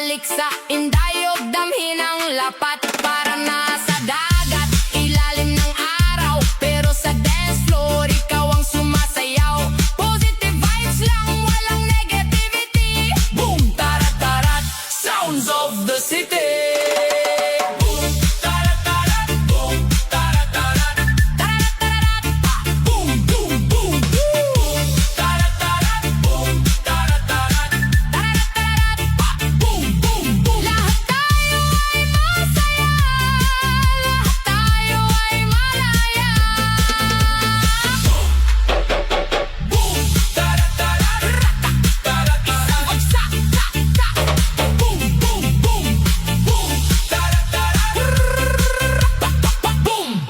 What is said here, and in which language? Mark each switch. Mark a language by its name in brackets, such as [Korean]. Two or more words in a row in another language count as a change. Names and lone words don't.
[Filipino] Sa indayog damhin ang lapat para nasa dagat ilalim ng araw. Pero sa [English] dance floor [Filipino] ikaw ang sumasayaw. [English] Positive vibes [Filipino] lang, walang negativity. Boom, tarat tarat, [English] sounds of the city. Boom, tarat tarat, boom, tarat tarat, tarat tarat, ah, boom, boom, boom, boom, tarat tarat, boom, tarat tarat, tarat tarat, ah, boom, boom, boom. [Filipino] Lahat tayo ay masaya, lahat tayo ay malaya. Boom, tarat tarat, ratak, tarat tarat, bagsak, tak, tak. Boom, boom, boom, boom, tarat tarat, pak, pak, pak, boom.